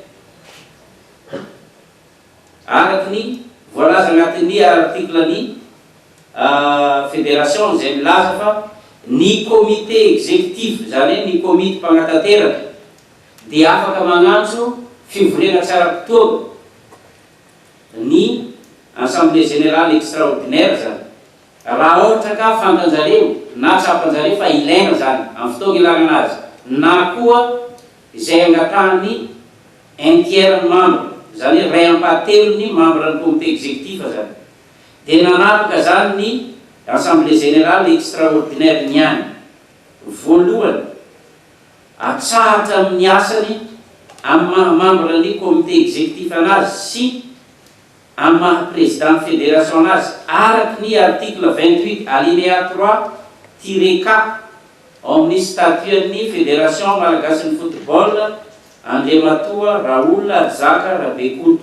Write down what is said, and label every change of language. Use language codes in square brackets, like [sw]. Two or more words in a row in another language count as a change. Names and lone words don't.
[mg] araky ny voalaza agnatin'ny article ny fédération zay milaza fa ny [fr] comité exécutif [mg] zany ny comité mpanatanteraka dia afaka magnantso fivoriana tsara-potoana ny [fr] assemblée générale extraordinaire [mg] zany raha ohatra ka fantanjareo na tsapanjareo fa ilaina zany amin'ny fotoana ilana anazy na koa izay angatahany [fr] un tiers membre [mg] zany ray ampahatelony membre ny comité exécutif zany dia nanapaka zany ny [fr] assemblée générale extraordinaire [mg] niany voalohany atsahatra amin'ny asany amin'ny membre ny [fr] comité exécutif [mg] anazy sy amin'ny [fr] président fédération [mg] anazy araky ny [fr] article 28 alinéa 3-4 [mg] ao amin'ny statut-ny fédération malagasy ny football Andriamatoa Raoul Arzaka Rabekoto.